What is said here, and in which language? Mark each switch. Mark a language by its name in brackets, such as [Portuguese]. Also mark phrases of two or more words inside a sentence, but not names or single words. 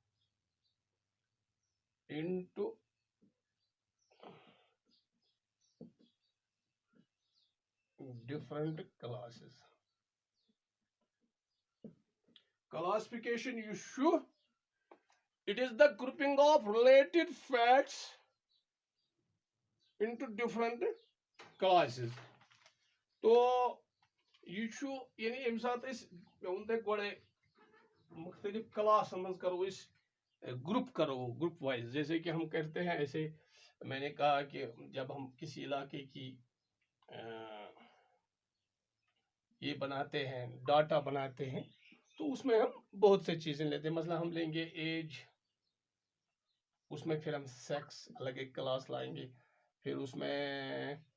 [English] Into different classes. Classification you should it is the grouping of related facts into different classes. [Urdu] تو [Kashmiri] یہ چھُ یعنی ییٚمہِ ساتہٕ أسۍ مےٚ ووٚن تۄہہِ گۄڈے مختلف کلاسن منٛز کرو أسۍ گروپ وائز [Urdu] جیسے کہ ہم کرتے ہیں ایسے میں نے کہا کہ جب ہم کسی علاقے کی یہ بناتے ہیں ڈاٹا بناتے ہیں تو اس میں ہم بہت سے چیزیں لیتے ہیں مثلا ہم لیں گے ایج اس میں پھر ہم سیکس الگ ایک کلاس لائیں گے پھر اس میں